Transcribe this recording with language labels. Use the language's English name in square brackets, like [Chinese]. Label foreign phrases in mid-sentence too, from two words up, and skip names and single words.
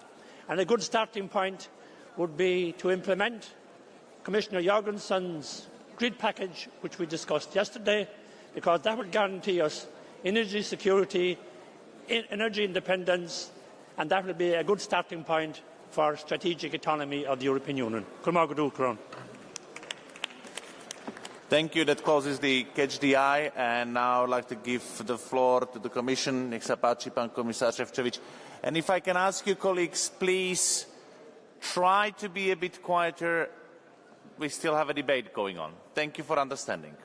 [English] And a good starting point would be to implement Commissioner Jorgensen's grid package which we discussed yesterday, because that will guarantee us energy security, energy independence, and that will be a good starting point for strategic autonomy of the European Union. Thank you. That closes the Catch the Eye, and now I'd like to give the floor to the Commission. [Slovak] Nech sa páči, pán komisár Šefčovič. [English] And if I can ask you, colleagues, please try to be a bit quieter. We still have a debate going on. Thank you for understanding.